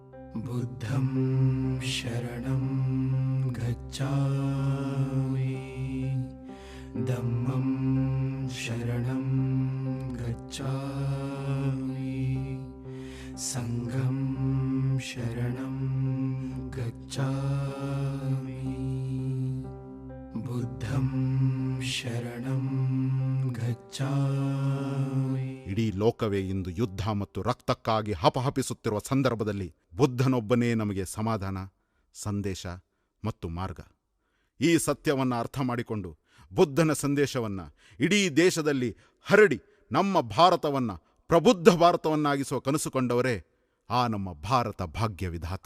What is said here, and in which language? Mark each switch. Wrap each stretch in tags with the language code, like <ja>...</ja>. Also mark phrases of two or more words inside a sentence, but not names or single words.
<pi>बुद्धं शरणं गच्छामि धम्मं शरणं गच्छामि संघं शरणं गच्छामि बुद्धं शरणं गच्छामि.</pi> <kn>ಇಡೀ ಲೋಕವೇ ಇಂದು ಯುದ್ಧ ಮತ್ತು ರಕ್ತಕ್ಕಾಗಿ ಹಪಹಪಿಸುತ್ತಿರುವ ಸಂದರ್ಭದಲ್ಲಿ ಬುದ್ಧನೊಬ್ಬನೇ ನಮಗೆ ಸಮಾಧಾನ, ಸಂದೇಶ ಮತ್ತು ಮಾರ್ಗ. ಈ ಸತ್ಯವನ್ನು ಅರ್ಥ ಮಾಡಿಕೊಂಡು ಬುದ್ಧನ ಸಂದೇಶವನ್ನು ಇಡೀ ದೇಶದಲ್ಲಿ ಹರಡಿ ನಮ್ಮ ಭಾರತವನ್ನು ಪ್ರಬುದ್ಧ ಭಾರತವನ್ನಾಗಿಸುವ ಕನಸು ಕಂಡವರೇ ಆ ನಮ್ಮ ಭಾರತ ಭಾಗ್ಯ ವಿಧಾತ.</kn>